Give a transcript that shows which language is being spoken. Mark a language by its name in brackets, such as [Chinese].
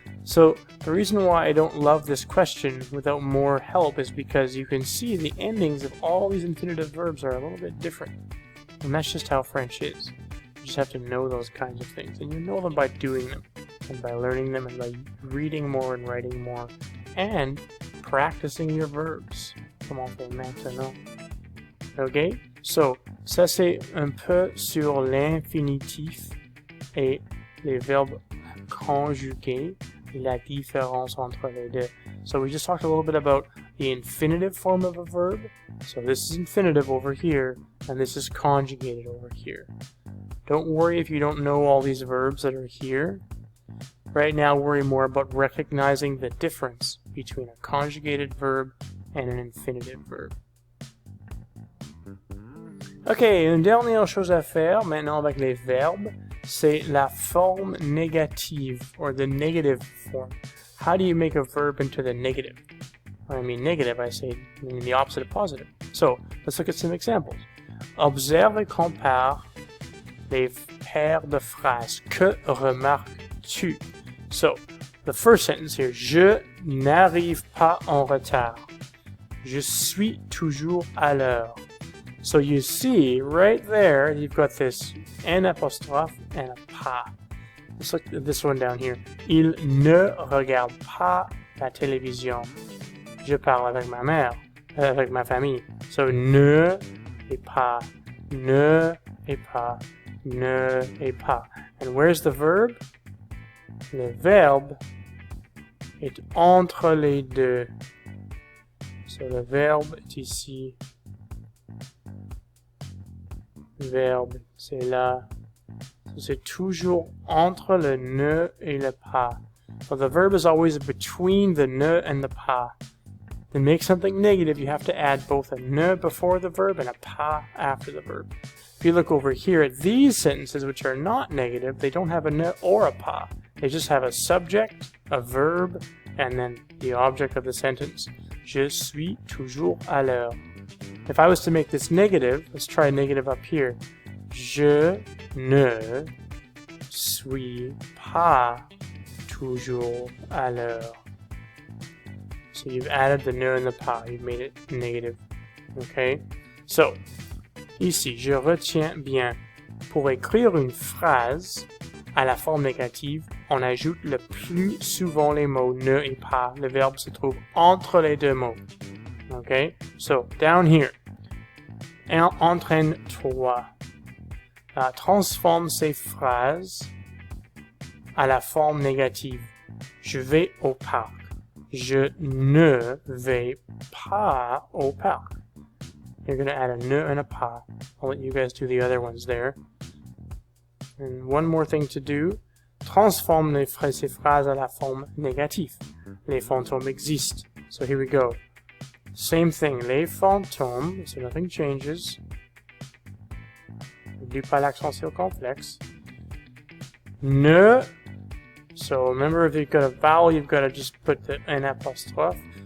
[English] So the reason why I don't love this question without more help is because you can see the endings of all these infinitive verbs are a little bit different. And that's just how French is. You just have to know those kinds of things. And you know them by doing them, and by learning them, and by reading more and writing more, and practicing your verbs. [French] Comme on fait maintenant. Okay? So, ça c'est un peu sur l'infinitif et les verbes conjugués et la différence entre les deux. [English] So we just talked a little bit about the infinitive form of a verb. So this is infinitive over here, and this is conjugated over here. Don't worry if you don't know all these verbs that are here. Right now, worry more about recognizing the difference between a conjugated verb and an infinitive verb. [French] Ok, une dernière chose à faire maintenant avec les verbes, c'est la forme négative, [English] or the negative form. How do you make a verb into the negative? When I mean negative, I mean the opposite of positive. So, let's look at some examples. [French] Observe et compare les paires de phrases. Que remarques-tu? [English] So, the first sentence here, [French] je n'arrive pas en retard. Je suis toujours à l'heure. [English] So you see, right there, you've got this N apostrophe and a pas. Let's look at this one down here. [French] Il ne regarde pas la télévision. Je parle avec ma mère, avec ma famille. [English] So ne et pas, ne et pas, ne et pas. And where's the verb? [French] Le verbe est entre les deux. So le verbe est ici. Le verbe, c'est là. So c'est toujours entre le ne et le pas. [English] So the verb is always between the ne and the pas. To make something negative, you have to add both a ne before the verb and a pas after the verb. If you look over here at these sentences, which are not negative, they don't have a ne or a pas. They just have a subject, a verb, and then the object of the sentence. [French] Je suis toujours à l'heure. [English] If I was to make this negative, let's try negative up here. [French] Je ne suis pas toujours à l'heure. [English] So you've added the ne and the pas. You've made it negative. Okay? [French] So, ici, je retiens bien. Pour écrire une phrase à la forme négative, on ajoute le plus souvent les mots ne et pas. Le verbe se trouve entre les deux mots. Okay? [English] So, down here. [French] Entraîne-toi. Transforme ces phrases à la forme négative. Je vais au parc. Je ne vais pas au parc. [English] You're going to add a ne and a pas. I'll let you guys do the other ones there. And one more thing to do. [French] Transforme ces phrases à la forme négative. Les fantômes existent. [English] So here we go. Same thing. [French] Les fantômes, [English] so nothing changes. [French] N'oublie pas l'accent circonflexe. Ne. [English] So remember, if you've got a vowel, you've got to just put the N apostrophe.